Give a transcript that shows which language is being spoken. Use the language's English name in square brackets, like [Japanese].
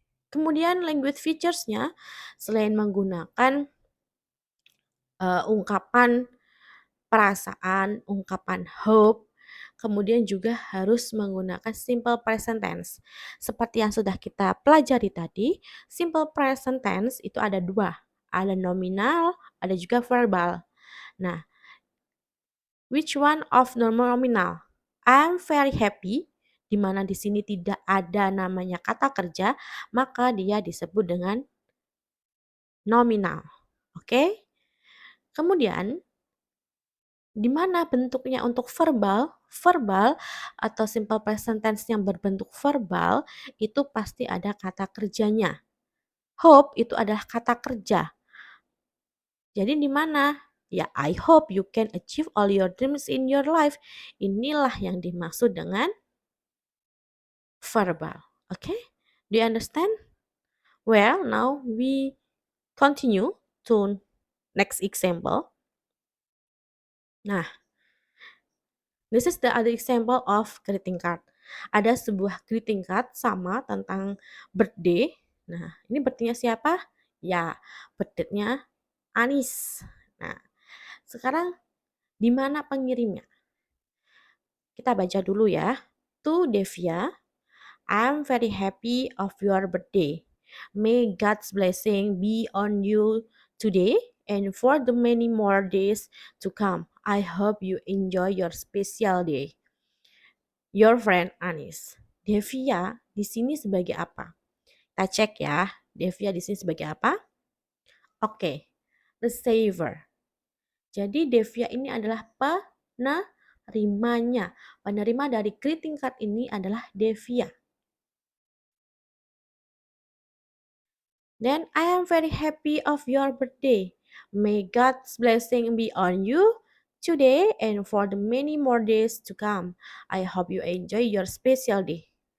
[Indonesian] Kemudian language features-nya selain menggunakan ungkapan perasaan, ungkapan hope, kemudian juga harus menggunakan simple present tense. Seperti yang sudah kita pelajari tadi, simple present tense itu ada dua, ada nominal, ada juga verbal. [English] Nah, which one of nominal? I'm very happy, [Indonesian] di mana di sini tidak ada namanya kata kerja, maka dia disebut dengan nominal. Oke? Kemudian di mana bentuknya untuk verbal? Verbal atau simple present tense yang berbentuk verbal itu pasti ada kata kerjanya. Hope itu adalah kata kerja. Jadi di mana? [English] Ya, I hope you can achieve all your dreams in your life. [Indonesian] Inilah yang dimaksud dengan verbal. [English] Okay? Do you understand? Well, now we continue to next example. Nah, this is the other example of greeting card. [Indonesian] Ada sebuah greeting card sama tentang birthday. Nah, ini birthday-nya siapa? Ya, birthday-nya Anis. Nah, sekarang di mana pengirimnya? Kita baca dulu ya. [English] To Devia, I'm very happy of your birthday. May God's blessing be on you today and for the many more days to come. I hope you enjoy your special day. Your friend Anis. [Indonesian] Devia di sini sebagai apa? Kita cek ya. Devia di sini sebagai apa? Oke. Receiver. Jadi Devia ini adalah penerimanya. Penerima dari greeting card ini adalah Devia. [English] Then I am very happy of your birthday. May God's blessing be on you today and for the many more days to come. I hope you enjoy your special day.